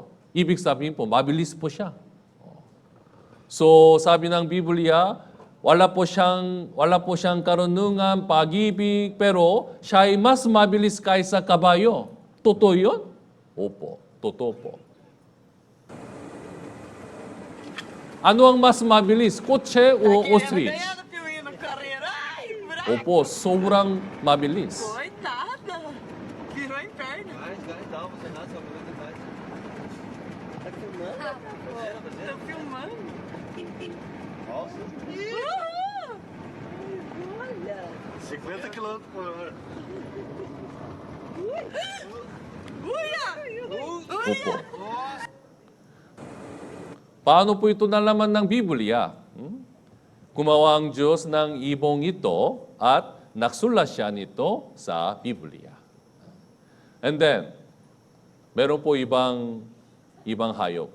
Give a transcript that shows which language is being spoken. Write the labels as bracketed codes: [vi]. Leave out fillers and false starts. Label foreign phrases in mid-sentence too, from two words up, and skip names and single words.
[tl] Ibig sabihin po, mabilis po siya. So, sabi ng Biblia, wala po siyang karunungan, pag-ibig, pero siya ay mas mabilis kaysa kabayo. Totoo yun? Opo, totoo po. Ano ang mas mabilis? Kotse o ostrich? Opo, sobrang mabilis. [pt] Coitada! Virou inferno. Dá uma cenada, só pra ver. Tá filmando? Tô filmando. Nossa, Olha! 50 km por hora. Uia! [tl] Opo. Paano po ito nalaman ng Biblia? Gumawa ang Diyos ng ibong ito at naksulat siya nito sa Biblia. [en] And then, [tl] meron po ibang hayop.